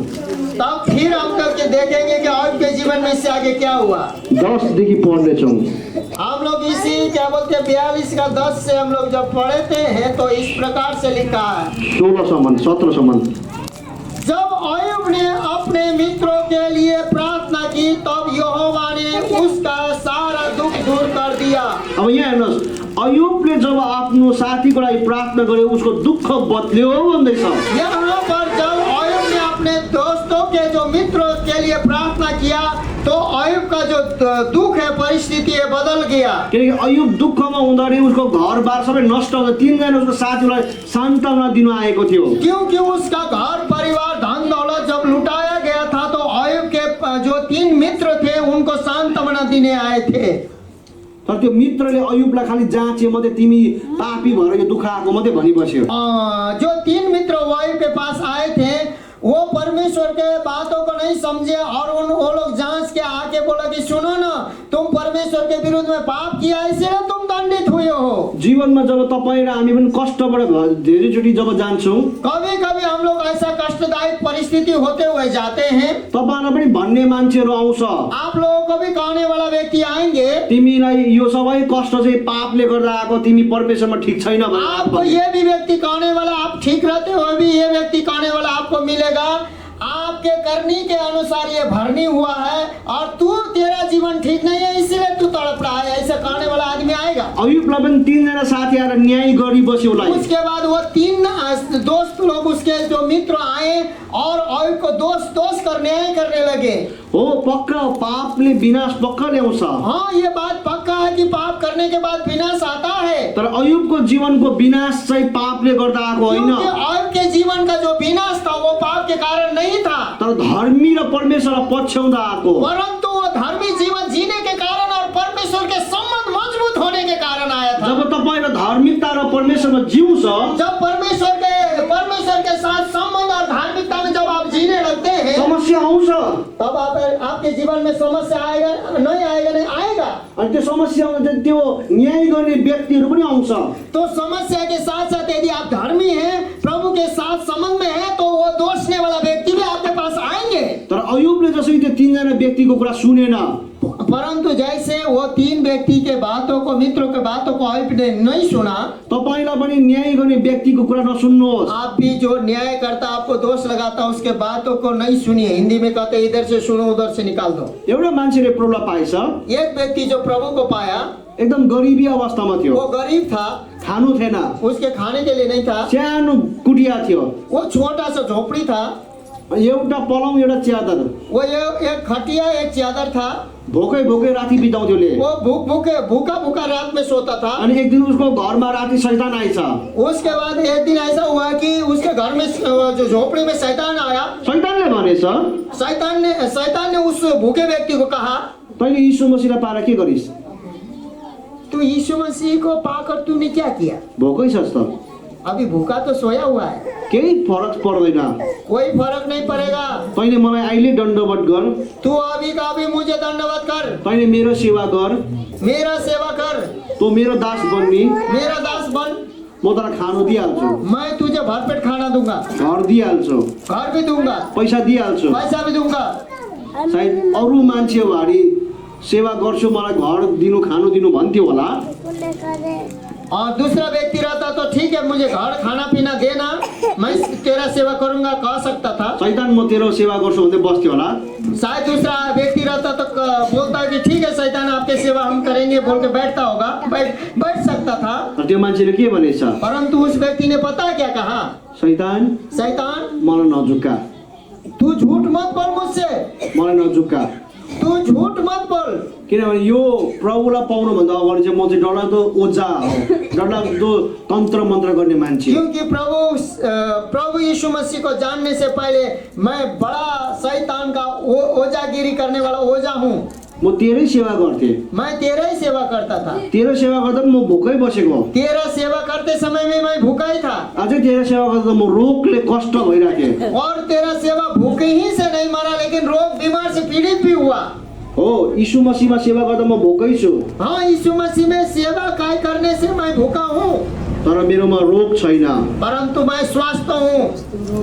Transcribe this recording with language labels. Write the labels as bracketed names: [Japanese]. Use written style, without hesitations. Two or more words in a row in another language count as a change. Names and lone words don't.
[Hindi] तब फिर हम लोग के देखेंगे कि अयुब के जीवन में से आगे क्या हुआ। [Nepali] 10 देखि पढ्नेछौँ। [Hindi] हम लोग इसी क्या बोलते हैं 42 का 10 से हम लोग जब पढ़ते हैं तो इस प्रकार से लिखा है 16 17 जब अयुब ने अपने मित्रों के लिए प्रार्थना की तब यहोवा ने उसका सारा दुख दूर कर दिया। [Nepali] अब यहाँ हेर्नुहोस्, अयुबले जब आफ्नो साथीको लागि प्रार्थना गर्यो उसको दुःख बदल्यो भन्दैछ। [Hindi] यहाँ पर जब अयुब ने अपने दोस्तों के जो मित्रों के लिए प्रार्थना किया तो अयुब का जो दुख है परिस्थिति है बदल गया। [Nepali] किनकि अयुब दुःखमा हुँदाखेरि उसको घरबार सबै नष्ट हुँदा तीनजना उसको साथीलाई सान्त्वना दिनु आएको थियो। [Hindi] क्योंकि उसका घर परिवार धन दौलत जब लुटाया गया था तो अयुब के जो 3 मित्र थे उनको सांत्वना देने आए थे। [Nepali] तर त्यो मित्रले अयुबलाई खाली जाँचे मात्रै, तिमी पापी भएर यो दुःख आएको मात्रै भनी बस्यो। [Hindi] जो 3 मित्र अयुब के पास आए थे वो परमेश्वर के बातों को नहीं समझे और वो लोग जांच के आके बोला कि सुनो ना तुम परमेश्वर के विरुद्ध में पाप किया इसलिए तुम दंडित हुए हो। [Nepali] जीवनमा जब तपाईँ र हामी पनि कष्टबाट धेरैचोटि जब जान्छौँ, [Hindi] कभी कभी हम लोग ऐसा कष्टदायक परिस्थिति होते हुए जाते हैं। [Nepali] तपाईँलाई पनि भन्ने मान्छेहरू आउँछ, [Hindi] आप लोगों को भी कहने वाला व्यक्ति आएंगे, [Nepali] तिमीलाई यो सबै कष्ट चाहिँ पापले गर्दा आएको, तिमी परमेश्वरमा ठिक छैन [Hindi] आपको [Nepali] भनेर। [Hindi] ये भी व्यक्ति कहने वाला, आप ठीक रहते हुए भी ये व्यक्ति कहने वाला आपको मिलेगा, आपके करनी के अनुसार ये भरनी हुआ है और तू तेरा जीवन ठीक नहीं है इसलिए तू तड़प रहा है, ऐसा कहने वाला आदमी आएगा। [Nepali] अयुबलाई पनि 3 जना साथी आएर न्याय गरिबस्यो उसलाई। [Hindi] उसके बाद वो 3 दोस्त लोग उसके जो मित्र आए और अयुब को दोष कर न्याय करने लगे। [Nepali] हो, पक्का पापले विनाश पक्का ल्याउँछ। [Hindi] हाँ, ये बात पक्का है कि पाप करने के बाद विनाश आता है। [Nepali] तर अयुबको जीवनको विनाश चाहिँ पापले गर्दा आएको होइन, [Hindi] क्योंकि अयुब के जीवन का जो विनाश था वो पाप के कारण नहीं था, [Nepali] तर धर्मी र परमेश्वरलाई पछ्याउँदा आएको। [Hindi] परंतु वो धर्मी जीवन जीने के कारण और परमेश्वर के संबंध मजबूत होने के कारण आया था। [Nepali] जब तपाईँ धार्मिकता र परमेश्वरमा जिउँछ, [Hindi] जब परमेश्वर के साथ संबंध और धार्मिकता में जब आप जीने लगते हैं, [Nepali] समस्या आउँछ। [Hindi] तब आपके जीवन में समस्या आएगा नहीं आएगा। [Nepali] अनि त्यो समस्या आउँछ, त्यो न्याय गर्ने व्यक्तिहरू पनि आउँछ। [Hindi] तो समस्या के साथ साथ यदि आप धर्मी हैं, प्रभु के साथ संबंध में हैं, तो वो दोषने वाला व्यक्ति भी आपके पास आएंगे। [Nepali] तर अयुबले जसरी त्यो 3 जना व्यक्तिको कुरा सुनेन, [Hindi] परंतु जैसे वो 3 व्यक्ति के बातों को, मित्रों के बातों को अयुब ने नहीं सुना, [Nepali] तपाईलाई पनि न्याय गर्ने व्यक्तिको कुरा नसुन्नुहोस्। [Hindi] आप भी जो न्याय करता, आपको दोष लगाता, उसके बातों को नहीं सुनिए। हिंदी में कहते हैं इधर से सुनो उधर से निकाल दो। [Nepali] एउटा मान्छेले प्रब्लम पाएछ, [Hindi] एक व्यक्ति जो प्रभु को पाया, [Nepali] एकदम गरिबी अवस्थामा थियो, [Hindi] वो गरीब था, [Nepali] खानु थिएन, [Hindi] उसके खाने के लिए नहीं था, [Nepali] सानो कुटिया थियो, [Hindi] वो छोटा सा झोपड़ी था, [Nepali] एउटा पलङ एउटा च्यादर, [Hindi] वो एक खटिया एक चादर था, [Nepali] भोकै भोकै राति बिताउँथ्यो ले। [Hindi] वो भूखा रात में सोता था। [Nepali] अनि एक दिन उसको घरमा राति शैतान आएछ। [Hindi] उसके बाद एक दिन ऐसा हुआ कि उसके घर में जो झोपड़ी में शैतान आया। [Nepali] शैतानले भनेछ, [Hindi] शैतान ने उस भूखे व्यक्ति को कहा, [Nepali] तैँले यीशु मसीहलाई पाएर के गरिस्? [Hindi] तू यीशु मसीह को पाकर तूने क्या किया? [Nepali] भोकै छस् त? [Hindi] अभी भूखा तो सोया हुआ है, [Nepali] केही फरक पर्दैन। [Hindi] कोई फर्क नहीं पड़ेगा। [Nepali] तैँले मलाई अहिले दण्डवत गर, [Hindi] तू अभी का अभी मुझे दंडवत कर, [Nepali] तैँले मेरो सेवा गर, [Hindi] मेरा सेवा कर, [Nepali] तँ मेरो दास बन्नी, [Hindi] मेरा दास बन, [Nepali] म तँलाई खानु दिइहाल्छु, [Hindi] मैं तुझे भरपेट खाना दूंगा, [Nepali] घर दिइहाल्छु, [Hindi] घर भी दूंगा, [Nepali] पैसा दिइहाल्छु। [Hindi] पैसा भी दूंगा। [Nepali] सायद अरू मान्छेहरू सेवा गर्छु, मलाई घर दिनु खानु दिनु भन्थ्यो होला। [Hindi] और दूसरा व्यक्ति रहता तो ठीक है, मुझे घर खाना पीना देना, मैं तेरा सेवा करूंगा कह सकता था। [Nepali] शैतान म तेरो सेवा गर्छु भन्दै बस्थ्यो होला। [Hindi] शायद दूसरा व्यक्ति रहता तो बोलता कि ठीक है शैतान आपके सेवा हम करेंगे बोल के बैठता होगा, बैठ सकता था। [Nepali] तर त्यो मान्छेले के भनेछ? [Hindi] परंतु उस व्यक्ति ने पता है क्या कहा? [Nepali] शैतान मलाई नझुक्का, [Hindi] तू झूठ मत बोल मुझसे, [Nepali] मलाई नझुक्का, [Hindi] तू झूठ मत बोल। [Nepali] किनभने यो प्रभुलाई पाउनुभन्दा अगाडि चाहिँ म चाहिँ डरलाग्दो ओझा हो, डरलाग्दो तन्त्र मन्त्र गर्ने मान्छे। [Hindi] क्योंकि प्रभु यीशु मसीह को जानने से पहले मैं बड़ा शैतान का ओझागिरी करने वाला ओझा हूँ। [Nepali] म तेरै सेवा गर्थे, [Hindi] मैं तेरा ही सेवा करता था। [Nepali] तेरो सेवा गर्दा म भोकै बसेको, [Hindi] तेरा सेवा करते समय में मैं भूखा ही था, [Nepali] अझै तेरो सेवा गर्दा म रोगले कष्ट भइराखेँ। [Hindi] और तेरा सेवा भूखे ही से नहीं मरा, लेकिन रोग बीमार से पीड़ित भी हुआ। [Nepali] हो, यीशु मसीहमा सेवा गर्दा म भोकै छु, [Hindi] हाँ, यीशु मसीह में सेवा काय करने से मैं भूखा हूँ, [Nepali] तर मेरोमा रोग छैन, [Hindi] परंतु मैं स्वस्थ हूँ।